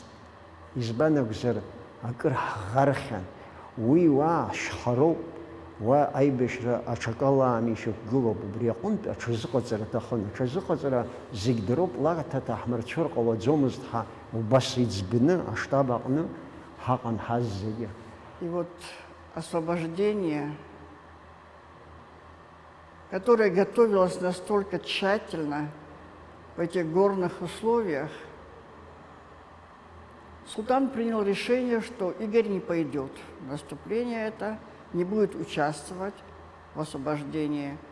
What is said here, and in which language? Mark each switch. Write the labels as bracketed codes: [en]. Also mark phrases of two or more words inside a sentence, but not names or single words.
[ab] Избан акәзар акыр ҳӷархьан. Уи уа шьхароуп, уа аибашьра аҽакала аами ишьақәгылоуп. Убри аҟынтә аҽазыҟаҵара аҭахын. Аҽазыҟаҵара зегь дыроуп, лаҭаҭа ҳмырцәыр ҟалаӡомызт ҳа убас иӡбны аштаб аҟны ҳаҟан ҳаз зегьы. [ru] И вот освобождение, которое готовилось настолько тщательно в этих горных условиях, султан принял решение, что Игорь не пойдет в наступление это, не будет участвовать в освобождении.